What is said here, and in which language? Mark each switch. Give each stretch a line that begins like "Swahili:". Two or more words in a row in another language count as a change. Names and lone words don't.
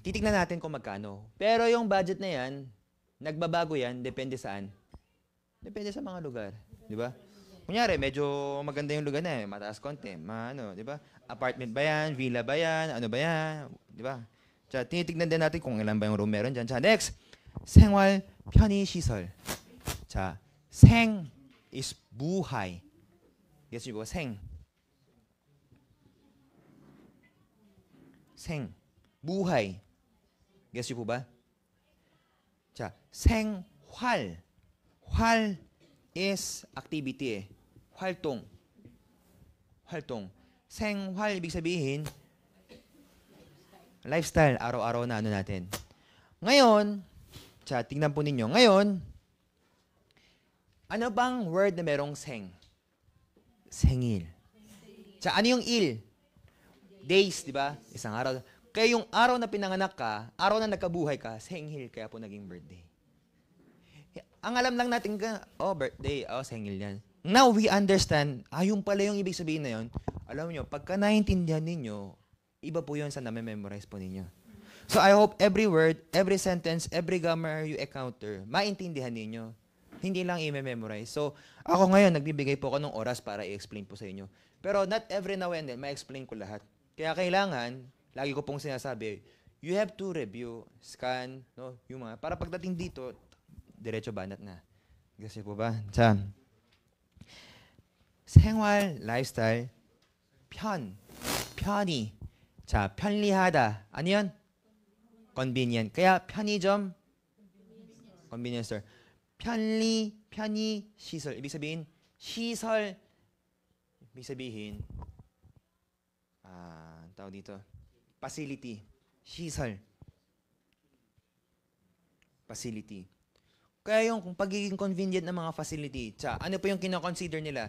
Filipino: Titignan natin kung magkano. Pero yung budget na yan, nagbabago yan, depende saan? Depende sa mga lugar. Di ba? Kunyari, medyo maganda yung lugar na eh, mataas konti, di ba? Apartment ba yan? Villa ba yan? Ano ba yan? Di ba? Tinitignan din natin kung ilan ba yung room meron dyan. Next,
Korean: 생활 편의시설. 생 is buhay.
Filipino: Guess niyo ba? 생. buhay. Guess niyo po ba?
Korean: 생활.
English: 활 is activity eh.
Korean: 활동. 생활,
Filipino: ibig sabihin, lifestyle, araw-araw na natin. Ngayon, tingnan po ninyo. Ngayon, ano bang word na merong seng? Sengil. Ano yung il? Days, di ba? Isang araw. Kaya yung araw na pinanganak ka, araw na nagkabuhay ka, senghil, kaya po naging birthday. Ang alam lang natin birthday, senghil yan.
English: Now, we understand,
Filipino: yung pala yung ibig sabihin na yun. Alam nyo, pagka naintindihan ninyo, iba po yun sa na-memorize po ninyo.
English: So, I hope every word, every sentence, every grammar you encounter,
Filipino: maintindihan ninyo. Hindi lang i-memorize. So, ako ngayon, nagbibigay po ako ng oras para i-explain po sa inyo.
English: Pero not every now and then,
Filipino: ma-explain ko lahat. Kaya kailangan, lagi ko pong sinasabi,
English: you have to review, scan, no,
Filipino: yung mga, para pagdating dito, diretso banat na. Kasi po ba?
Korean: 생활, lifestyle, 편히. 자, 편리하다.
Filipino: ano yun? Convenient.
English: kaya 편의점, convenience store.
Korean: 편히, 시설.
Filipino: ibig sabihin, 시설, ibig sabihin, tawag dito, facility, 시설, facility. Kaya yung pagiging convenient ng mga facility, ano po yung kinoconsider nila?